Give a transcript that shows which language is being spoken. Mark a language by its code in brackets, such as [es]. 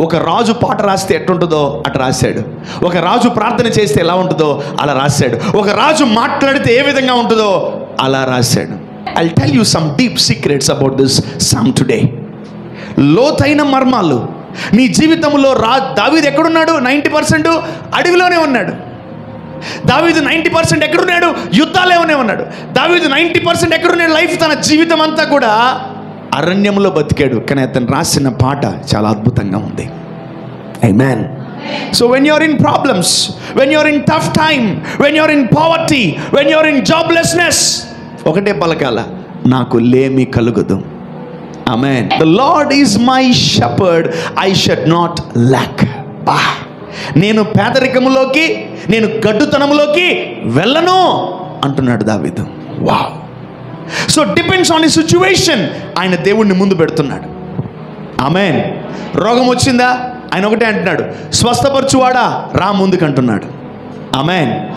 [te] ఒక రాజు పాట రాస్తే ఎట్టుంటుందో అటు రాశాడు. ఒక రాజు ప్రార్థన చేస్తే ఎలా ఉంటుందో అలా రాశాడు. ఒక రాజు మాట్లాడితే ఏ విధంగా ఉంటుందో అలా రాశాడు. [en] I'll tell you some deep secrets about this psalm today. [te] లోతైన మర్మాలు నీ జీవితంలో. దావీదు ఎక్కడున్నాడు? 90% అడవిలోనే ఉన్నాడు. దావీదు 90% ఎక్కడున్నాడు? యుద్ధాలేనే ఉన్నాడు. దావీదు 90% ఎక్కడున్నాడు? లైఫ్, తన జీవితం అంతా కూడా అరణ్యంలో బతికాడు. కానీ అతను రాసిన పాట చాలా అద్భుతంగా ఉంది. ఆమేన్. [en] So when you're in problems, when you're in tough time, when you're in poverty, when you're in joblessness, [te] ఒకటే పలకాల, నాకు లేమి కలుగదు. [en] Amen. The Lord is my shepherd, I should not lack. [te] నేను పేదరికములోకి, నేను గడ్డుతనములోకి వెళ్ళను అంటున్నాడు దావీదు. Wow, [en] So depends on the situation. [te] ఆయన దేవుడిని ముందు పెడుతున్నాడు. [en] ఆమేన్. [te] రోగం వచ్చిందా, ఆయన ఒకటే అంటున్నాడు, స్వస్థపరచువాడా రా ముందుకు అంటున్నాడు. ఆమేన్.